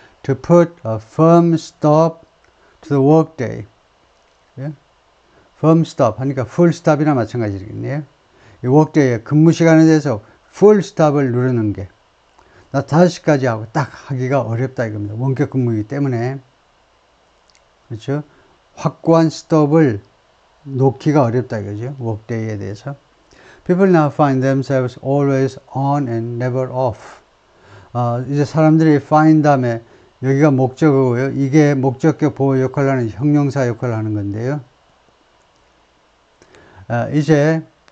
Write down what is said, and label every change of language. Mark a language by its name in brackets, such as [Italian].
[English] To put a firm stop to the workday. [Korean] 예? firm stop 하니까 full stop이나 마찬가지겠네요. 이 workday의 근무 시간에 대해서 full stop을 누르는 게, 나 5시까지 하고 딱 하기가 어렵다 이겁니다. 원격 근무이기 때문에. 그렇죠? 확고한 스톱을 놓기가 어렵다 이거죠. workday에 대해서. [English] People now find themselves always on and never off. [Korean] 이제 사람들이 find 다음에 여기가 목적어고요. 이게 목적격 보호 역할을 하는 형용사 역할을 하는 건데요. 이제